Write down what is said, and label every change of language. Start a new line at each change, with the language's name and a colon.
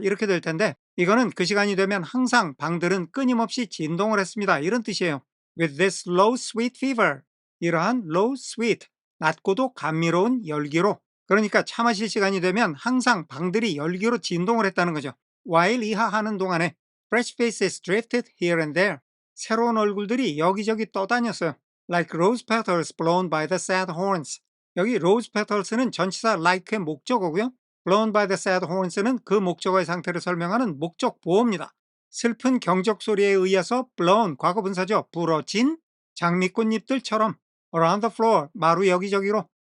Korean: 이렇게 될 텐데 이거는 그 시간이 되면 항상 방들은 끊임없이 진동을 했습니다. 이런 뜻이에요.
English: With this low sweet fever.
Korean: 이러한
English: low sweet,
Korean: 낮고도 감미로운 열기로 그러니까 차 마실 시간이 되면 항상 방들이 열기로 진동을 했다는 거죠.
English: while
Korean: 이하하는 동안에
English: fresh faces drifted here and there.
Korean: 새로운 얼굴들이 여기저기 떠다녔어요.
English: Like rose petals blown by the sad horns.
Korean: 여기 rose petals는 전치사 like의 목적어고요.
English: blown by the sad horns
Korean: 는 그 목적어의 상태를 설명하는 목적 보어입니다. 슬픈 경적 소리에 의해서 blown 과거분사죠. 불어진 장미꽃잎들처럼
English: around the floor
Korean: 마루 여기저기로.